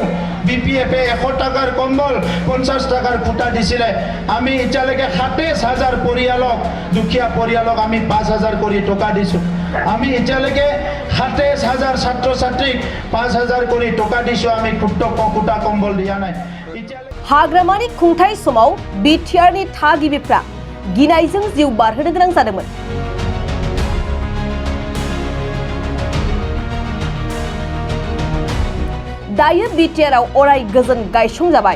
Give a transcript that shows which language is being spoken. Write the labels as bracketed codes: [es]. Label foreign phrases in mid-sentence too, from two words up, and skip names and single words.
[as] BPF-এ 100 টাকাৰ কম্বল 50 টাকাৰ ফুটা দিছিলে। আমি এতিয়ালৈকে 27,000 পৰিয়ালক, দুখীয়া পৰিয়ালক আমি 5,000 কৰি টকা দিছোঁ। আমি এতিয়ালৈকে 27,000 ছাত্ৰ ছাত্ৰীক 5,000 কৰি টকা দিছোঁ। আমি ফুটা কম্বল দিয়া নাই। [brx] हाग्रामानि खुंथाय समाव बिटिआरनि थागिबिफ्रा गिनायजों जिउ बारहोनो गोनां जादोंमोन। दायो बिटिआरआव अराय गोजोन गायसंजाबाय।